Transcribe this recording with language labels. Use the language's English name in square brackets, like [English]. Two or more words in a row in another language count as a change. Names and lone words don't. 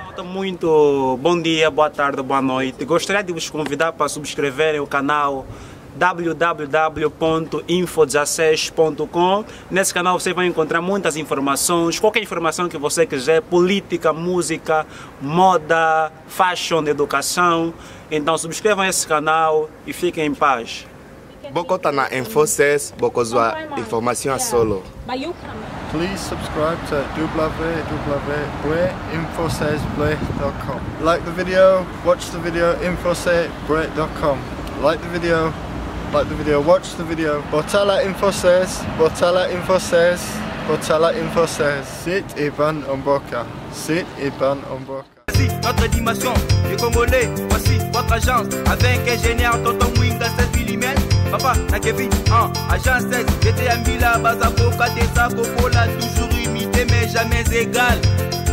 [Portuguese] Muito bom dia, boa tarde, boa noite. Gostaria de vos convidar para subscreverem o canal www.info16.com. Nesse canal você vai encontrar muitas informações, qualquer informação que você quiser, política, música, moda, fashion, educação. Então subscrevam esse canal e fiquem em paz. [Lingala] bokota na Info 16 bokozwa [French] information à solo. [English] Please subscribe to www.info16play.com. Like the video, watch the video, info16play.com. Like the video, watch the video. [Lingala] Botala Info16, Botala Info16, Botala Info16. Sit Iban Omboka. Sit Iban Omboka. [French] Voici notre dimension, les Congolais, voici votre agence, avec ingénieur Tonton Mwinga 16 mm, [Lingala] papa na Kevin, [French] agence 16, j'étais à Mila, Bazako, Katesa, Kokola, toujours imité mais jamais égal.